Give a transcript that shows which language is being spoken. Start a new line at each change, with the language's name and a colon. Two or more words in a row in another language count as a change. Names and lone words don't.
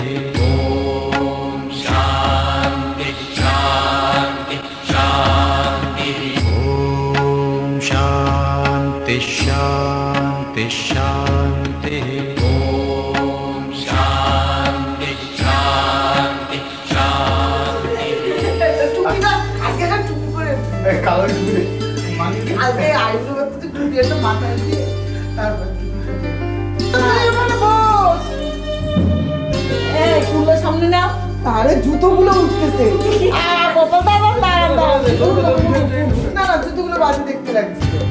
Sanskrit: ॐ शान्ति शान्ति शान्तिः ॐ शान्ति शान्ति शान्तिः ॐ शान्ति शान्ति
Bangla: সামনে না তারে জুতোগুলো উঠতেছে না না জুতোগুলো বাজে দেখতে লাগছে